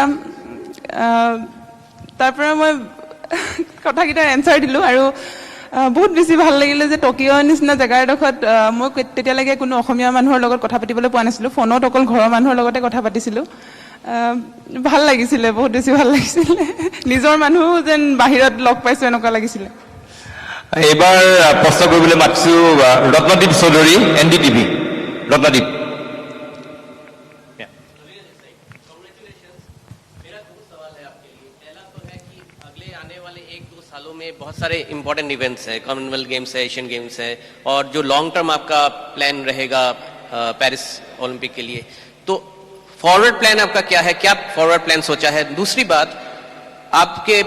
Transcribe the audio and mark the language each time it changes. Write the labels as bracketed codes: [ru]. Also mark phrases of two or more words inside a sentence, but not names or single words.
[as] পৰা মই কথাকেইটাৰ এনচাৰ দিলোঁ আৰু বহুত বেছি ভাল লাগিলে যে টকিঅ' নিচিনা জেগা এডোখৰত মই তেতিয়ালৈকে কোনো অসমীয়া মানুহৰ লগত কথা পাতিবলৈ পোৱা নাছিলোঁ ফোনত অকল ঘৰৰ মানুহৰ লগতে কথা পাতিছিলোঁ ভাল লাগিছিলে বহুত বেছি ভাল লাগিছিলে নিজৰ মানুহ যেন বাহিৰত লগ পাইছোঁ এনেকুৱা লাগিছিলে এইবাৰ প্ৰশ্ন কৰিবলৈ মাতিছোঁ ৰত্নদীপ চৌধুৰী NDTV ৰত্নদীপ [hi] सालों में बहुत सारे [en] important events [hi] है कॉमनवेल्थ गेम्स है एशियन गेम्स है और जो [en] long term [hi] आपका प्लान रहेगा पेरिस ओलंपिक के लिए तो [en] forward plan [hi] आपका क्या है क्या [en] forward plan [hi] सोचा है दूसरी बात आपके